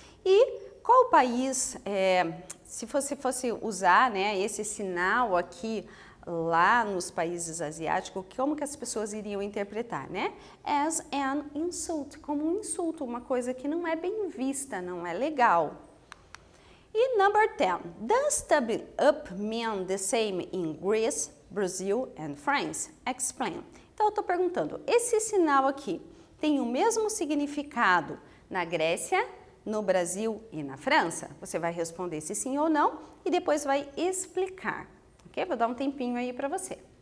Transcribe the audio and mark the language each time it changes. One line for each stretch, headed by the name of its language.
Portuguese: E qual país, se você fosse usar, né, esse sinal aqui lá nos países asiáticos, como que as pessoas iriam interpretar, né?
English: As an insult,
Portuguese: como um insulto, uma coisa que não é bem vista, não é legal.
English: E number 10, does thumb up mean the same in Greece, Brazil and France? Explain.
Portuguese: Então eu estou perguntando, esse sinal aqui tem o mesmo significado na Grécia, no Brasil e na França? Você vai responder se sim ou não e depois vai explicar. Ok? Vou dar um tempinho aí para você.